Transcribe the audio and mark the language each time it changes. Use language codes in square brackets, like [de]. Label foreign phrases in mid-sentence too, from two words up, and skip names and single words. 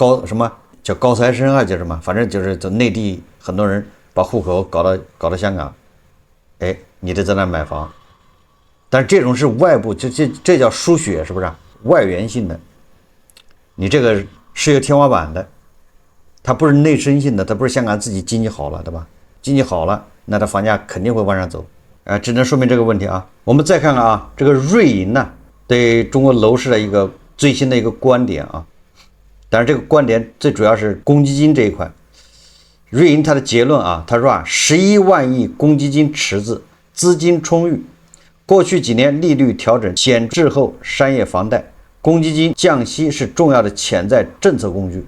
[zh] 什麼叫高材生叫什麼，反正就是內地很多人把戶口搞到香港，你得在那買房。但是這種是外部，這叫輸血，是不是外源性的？你這個是有天花板的，它不是內生性的，它不是香港自己經濟好了，对吧？經濟好了，那它房價肯定會往上走只能說明這個問題我們再看看這個瑞銀對中國樓市的一個最新的一個觀點但是這個觀點最主要是公積金這一塊。瑞銀它的結論他說11萬億公積金池子，資金充裕，過去幾年利率調整顯滯後商業房貸，公積金降息是重要的潛在政策工具。